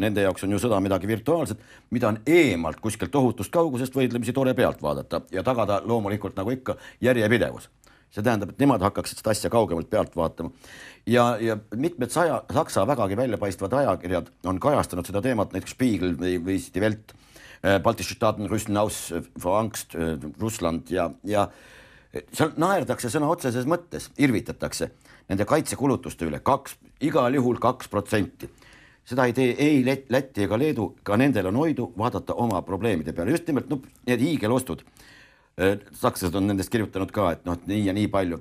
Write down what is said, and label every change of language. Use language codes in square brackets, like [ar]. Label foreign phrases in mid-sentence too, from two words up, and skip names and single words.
[et] Nende jaoks on ju sõda midagi virtuaalset, mida on eemalt kuskilt ohutust kaugusest võidlemisi tore pealt vaadata ja tagada loomulikult nagu ikka järjepidevus. See tähendab, et nemad hakkaksid seda asja kaugemalt pealt vaatama. Ja mitmed Saksa vägagi väljapaistvad ajakirjad on kajastanud seda teemat, näiteks Spiegel või Die Welt, [de] Baltische Staaten, rüsten aus vor Angst, Russland [et] ja seal naerdakse sõna otseses mõttes, irvitatakse nende kaitsekulutuste üle igal juhul 2%. Seda ei tee ei Läti ega Leedu, ka nendel on hoidu vaadata oma probleemide peale. Just nimelt need hiigelostud. Sakslased on nendest kirjutanud ka, et nii ja nii palju.